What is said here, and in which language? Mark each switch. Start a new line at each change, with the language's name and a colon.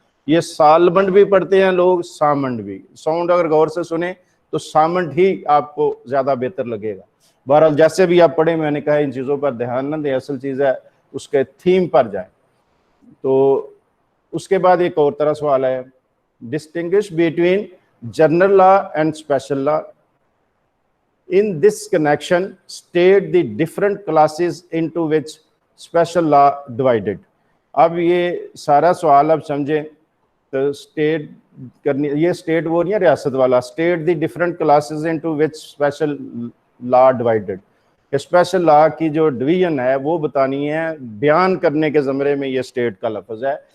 Urdu: یہ سالمنٹ بھی پڑھتے ہیں لوگ, سامنٹ بھی. ساؤنڈ اگر غور سے سنیں تو سامنٹ ہی آپ کو زیادہ بہتر لگے گا. بہرحال جیسے بھی آپ پڑھیں, میں نے کہا ان چیزوں پر دھیان نہ دیں, اصل چیز ہے اس کے تھیم پر جائیں. تو اس کے بعد ایک اور طرح سوال ہے,
English: Distinguish between general law and special law. In this connection, state the different classes into which special law divided.
Urdu: اب یہ سارا سوال اب سمجھیں تو اسٹیٹ کرنی, یہ اسٹیٹ وہ نہیں ہے ریاست والا,
English: State the different classes into which special law divided.
Urdu: اسپیشل لا کی جو ڈویژن ہے وہ بتانی ہے, بیان کرنے کے زمرے میں یہ اسٹیٹ کا لفظ ہے.